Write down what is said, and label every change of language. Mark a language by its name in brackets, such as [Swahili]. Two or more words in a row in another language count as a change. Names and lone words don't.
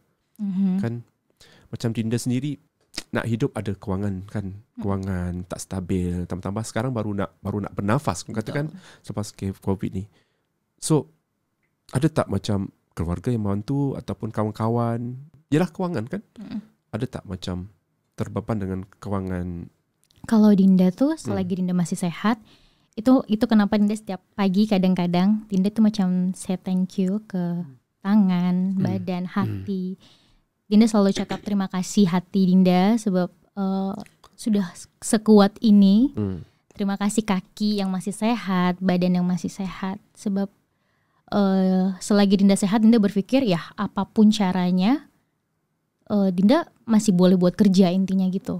[Malay] Kan macam Dinda sendiri nak hidup ada kewangan kan, kewangan tak stabil, tambah-tambah sekarang baru nak bernafas katakan selepas COVID ni. So ada tak macam keluarga yang membantu ataupun kawan-kawan, yalah kewangan kan, ada tak macam terbeban dengan kewangan? Kalau Dinda tuh selagi Dinda masih sehat, itu kenapa Dinda setiap pagi kadang-kadang Dinda tuh macam [English] say thank you [Malay] ke tangan, badan, hati. Dinda selalu cakap terima kasih hati Dinda sebab sudah sekuat ini. Terima kasih kaki yang masih sehat, badan yang masih sehat. Sebab selagi Dinda sehat, Dinda berpikir ya apapun caranya Dinda masih boleh buat kerja intinya gitu.